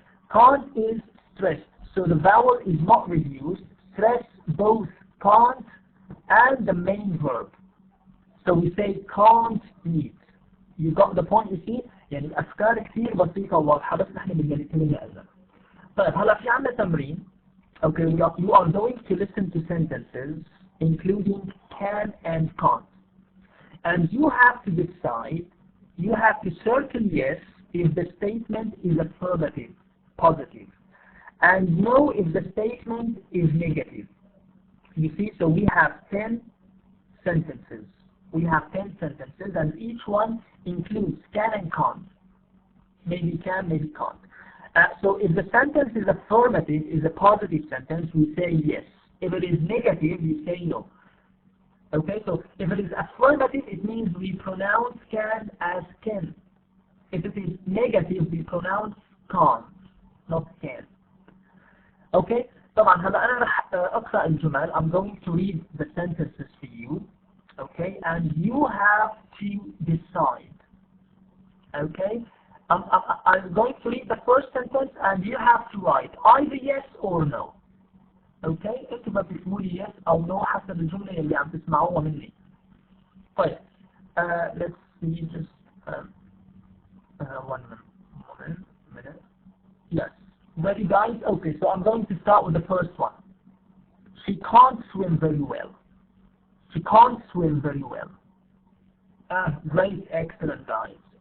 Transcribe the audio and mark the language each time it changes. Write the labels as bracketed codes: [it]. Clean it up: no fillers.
[en] Can't is stressed, so the vowel is not reduced. Stress both can't and the main verb. So we say can't meet. You got the point, you see? [ar] يعني الأفكار كثير بسيطة وواضحة بس نحن بدنا نتكلم. طيب هلا في عندنا تمرين. [en] Okay, you are going to listen to sentences including can and can't. And you have to decide, you have to circle yes if the statement is affirmative, positive, and no if the statement is negative. You see, so we have 10 sentences. We have 10 sentences and each one includes can and can't. Maybe can, maybe can't. So if the sentence is affirmative, is a positive sentence, we say yes. If it is negative, we say no. Okay, so if it is affirmative, it means we pronounce can as can. If it is negative, we pronounce can't, not can. [ar] Okay, طبعا هلا أنا رح أقرأ الجمل. [en] I'm going to read the sentences for you. Okay, and you have to decide. Okay. I'm going to read the first sentence and you have to write either yes or no. Okay? [ar] انتوا بتسموا لي [en] yes [ar] أو [en] no [ar] حسب الجملة اللي عم تسمعوها مني. [en] طيب let's see just one minute. Yes. Ready guys? Okay, so I'm going to start with the first one. She can't swim very well. She can't swim very well. Great, excellent guys.